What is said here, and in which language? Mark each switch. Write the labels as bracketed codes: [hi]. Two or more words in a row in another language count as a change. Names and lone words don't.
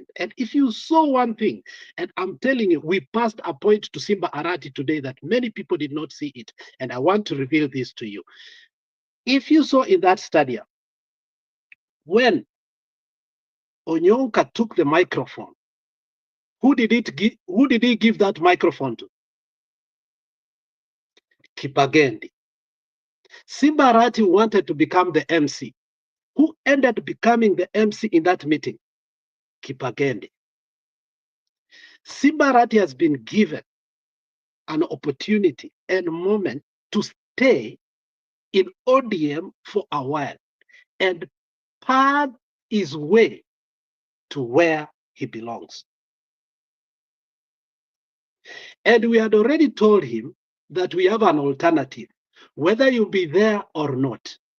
[en] And if you saw one thing, and I'm telling you, we passed a point to Simba Arati today that many people did not see it. And I want to reveal this to you. If you saw in that stadium, when Onyonka took the microphone, who did he give that microphone to? Kipagendi. Simba Arati wanted to become the MC. Who ended up becoming the MC in that meeting? Kipagendi. Simba Arati has been given an opportunity and moment to stay in ODM for a while and path his way to where he belongs. And we had already told him that we have an alternative, whether you be there or not.